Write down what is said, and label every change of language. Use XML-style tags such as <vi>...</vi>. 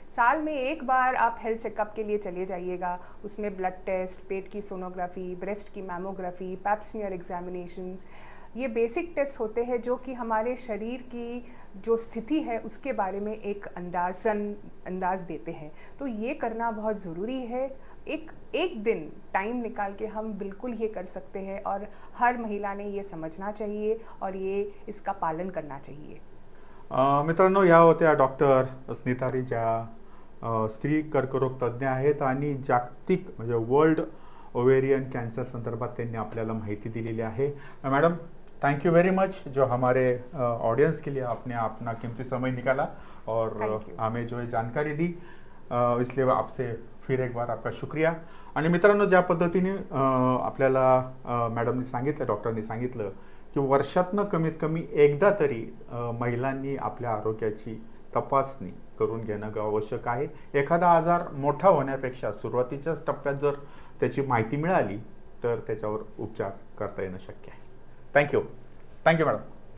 <hi>साल में एक बार आप हेल्थ चेकअप के लिए चले जाइएगा, उसमें ब्लड टेस्ट, पेट की सोनोग्राफी, ब्रेस्ट की मैमोग्राफी, पैप स्मीयर एग्जामिनेशंस, ये बेसिक टेस्ट होते हैं जो कि हमारे शरीर की जो स्थिति है उसके बारे में एक अंदाज देते हैं। तो ये करना बहुत ज़रूरी है। एक दिन टाइम निकाल के हम बिल्कुल ये कर सकते हैं, और हर महिला ने ये समझना चाहिए और ये इसका पालन करना चाहिए।</hi> <mr>मित्रांनो, या होत्या डॉक्टर स्निता रे, ज्या स्त्री कर्करोग तज्ज्ञ आहेत आणि जागतिक म्हणजे वर्ल्ड ओवेरियन कैंसर संदर्भात त्यांनी आपल्याला माहिती दिलेली आहे।</mr> <hi>Madam, thank you very much, जो हमारे ऑडियंस के लिए आपने अपना कीमती समय निकाला और हमें जो है जानकारी दी, इसलिए आपसे फिर एक बार आपका शुक्रिया।</hi> <mr>आणि मित्रांनो, ज्या पद्धतीने आपल्याला मॅडमनी सांगितलं, डॉक्टरनी सांगितलं की वर्षातनं कमीत कमी एकदा तरी महिलांनी आपल्या आरोग्याची तपासणी करून घेणं आवश्यक आहे। एखादा आजार मोठा होण्यापेक्षा सुरुवातीच्याच टप्प्यात जर त्याची माहिती मिळाली तर त्याच्यावर उपचार करता येणं शक्य आहे। Thank you madam.</mr>